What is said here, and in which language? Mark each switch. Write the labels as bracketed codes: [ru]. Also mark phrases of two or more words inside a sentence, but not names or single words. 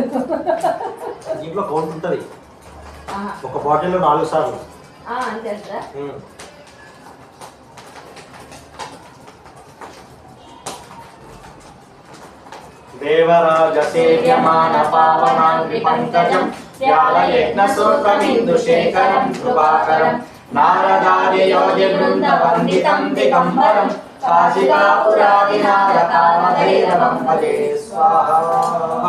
[te] దీంట్లో కౌంట్ ఉంటుంది. ఒక బాటిల్లో 4 సార్లు అంతే సార్. [sa] देवराजसेव्यमान पावनाङ्घ्रिपङ्कजं व्यालयज्ञसूत्रमिन्दुशेखरं कृपाकरं नारदादियोगिवृन्दवन्दितं दिगम्बरं काशिकापुरादिनाथकालभैरवं भजे स्वाहा